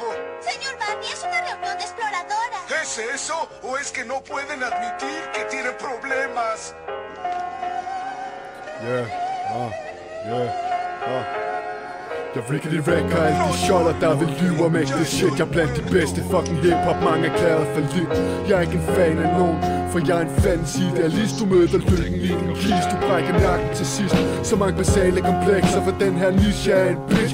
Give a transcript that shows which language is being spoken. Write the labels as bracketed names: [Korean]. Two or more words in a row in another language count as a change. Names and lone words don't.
[Spanish] Señor Barney, es una reunión de exploradoras. ¿Es eso? ¿O es que no pueden admitir que tienen problemas? [Danish] Jeg riggedy rækker alle de sjoller, der vil lyve om ægte shit. Jeg er blandt de bedste [English] fucking hiphop, [Danish] mange er klæret for lidt. Jeg er ikke en fan af nogen, for jeg er en fandens idealist. Du møder lykken i din kist, du brækker nakken til sidst. Så mange basale komplekser, for den her niche er en bitch.